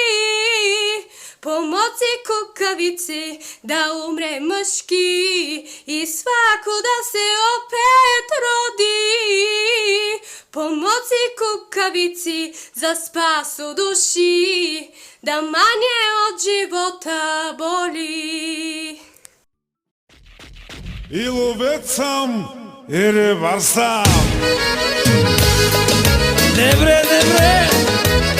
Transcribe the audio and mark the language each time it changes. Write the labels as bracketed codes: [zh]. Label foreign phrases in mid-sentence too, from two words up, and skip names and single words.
[sr] Pomoci kukavici da umre muški i svako da se opet rodi. Pomoci kukavici za spas u duši, da manje od života boli. [bg] И ловец съм, и рибар съм. Добре, добре!